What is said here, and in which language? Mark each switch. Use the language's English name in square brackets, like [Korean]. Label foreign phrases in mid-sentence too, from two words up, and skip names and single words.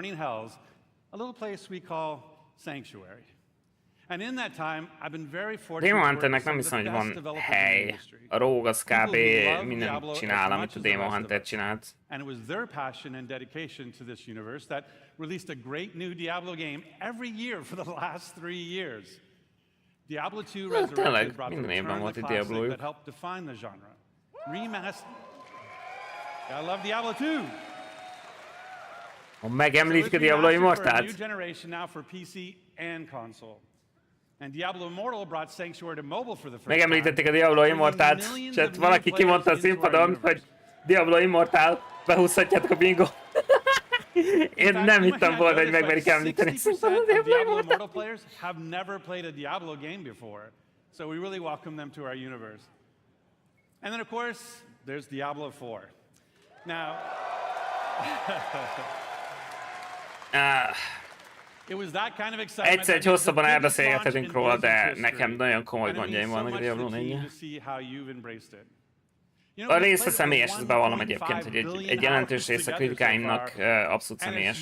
[Hungarian] Demon Hunternek nem hiszem, hogy van hely. A Rogue az kb. Mindent csinál, amit a Demon Hunter csinált. [English] And it was their passion and dedication to this universe that released a great new Diablo game every year for the last 3 years. Diablo 2 Resurrected brought the return of the classic that helped define the genre. Remastered. I love Diablo 2. [Hungarian] Megemlítik a Diablo Immortalt. [English] New generation now for PC and console. And Diablo Immortal brought Sanctuary to mobile for the first time. [Hungarian] Megemlítették a Diablo Immortalt, és hát valaki kimondta a színpadon, hogy Diablo Immortal, behúzhatjátok a bingo. Én nem hittem volna, hogy megmerik említeni színpadon a Diablo Immortal [English] players have never played a Diablo game before. So we really welcome them to our universe. And then of course, there's Diablo 4. Now [Hungarian] egyszer egy hosszabban elbeszélgethetünk róla, de nekem nagyon komoly gondjaim vannak a Diablo 4-jel. A része személyes, ezt bevallom egyébként, hogy egy jelentős része kritikáimnak abszolút személyes.